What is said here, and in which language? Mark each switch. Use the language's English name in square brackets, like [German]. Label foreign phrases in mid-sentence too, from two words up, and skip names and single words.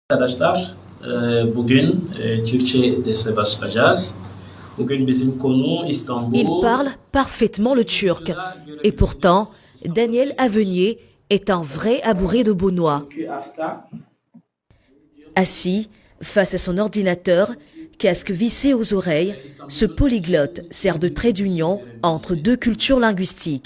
[Turkish] Arkadaşlar, bugün Türkçe derse başlayacağız. Bugün bizim konu İstanbul. [French] Il parle parfaitement le turc. Et pourtant, Daniel Avenier est un vrai abouré de Beaunois. Assis, face à son ordinateur, casque vissé aux oreilles, ce polyglotte sert de trait d'union entre deux cultures linguistiques.